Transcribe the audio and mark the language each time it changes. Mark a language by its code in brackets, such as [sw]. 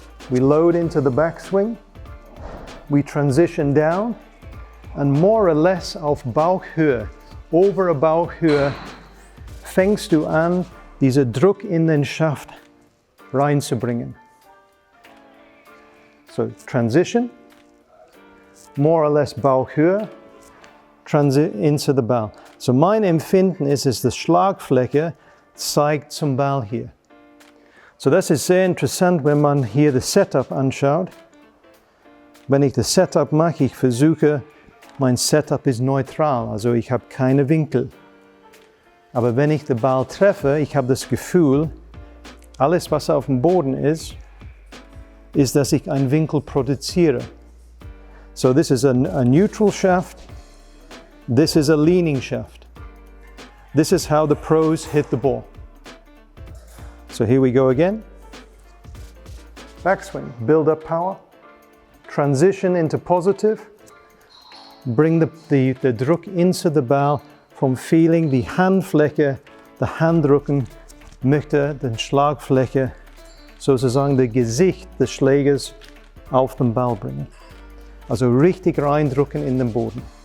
[en] we load into the backswing, we transition down, and more or less [de] auf Bauchhöhe, obere Bauchhöhe, fängst du an, diesen Druck in den Schaft reinzubringen. [en] So, transition, more or less Bauchhöhe, into the Ball. [de] So mein Empfinden ist, dass die Schlagfläche zeigt zum Ball hier. So das ist sehr interessant, wenn man hier das Setup anschaut. Wenn ich das Setup mache, ich versuche, mein Setup ist neutral, also ich habe keine Winkel. Aber wenn ich den Ball treffe, ich habe das Gefühl, alles was auf dem Boden ist, dass ich einen Winkel produziere. [en] So this is a neutral shaft. This is a leaning shaft. This is how the pros hit the ball. So here we go again. Backswing, build up power. Transition into positive. Bring the Druck into the Ball. [de] Vom Feeling, die Handfläche, der Handrücken möchte die Schlagfläche, sozusagen das Gesicht des Schlägers auf den Ball bringen. Also richtig reindrücken in den Boden.